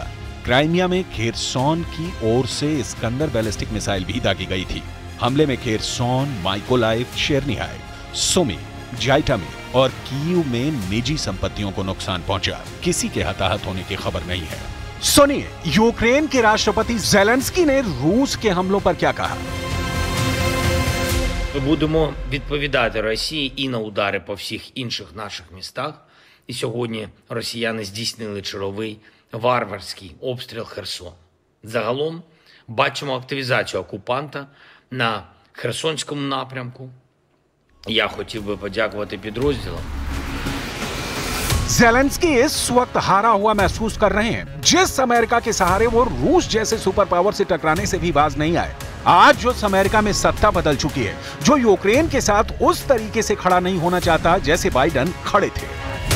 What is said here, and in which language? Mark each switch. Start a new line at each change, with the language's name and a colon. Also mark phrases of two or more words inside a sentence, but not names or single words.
Hindi: क्राइमिया में खेरसॉन की ओर से इस्कंदर बैलिस्टिक मिसाइल भी दागी गई थी। हमले में खेरसॉन, माइकोलाइव, चेरनिहाइव, सुमी, जाइटमिर और कीव में निजी संपत्तियों को नुकसान पहुंचा। किसी के हताहत होने की खबर नहीं है। सुनिए यूक्रेन के राष्ट्रपति ज़ेलेंस्की ने रूस के हमलों पर क्या कहा।
Ukrainian: Ми будемо відповідати Росії і на удари по всіх інших наших містах. І сьогодні росіяни здійснили черговий варварський обстріл Херсону. Загалом бачимо активізацію окупанта на Херсонському напрямку. Я хотів би подякувати підрозділам.
Hindi: ज़ेलेंस्की इस वक्त हारा हुआ महसूस कर रहे हैं। जिस अमेरिका के सहारे वो रूस जैसे
English: super power
Hindi: से टकराने से भी बाज नहीं आए। आज जो अमेरिका में सत्ता बदल चुकी है, जो यूक्रेन के साथ उस तरीके से खड़ा नहीं होना चाहता जैसे बाइडेन खड़े थे।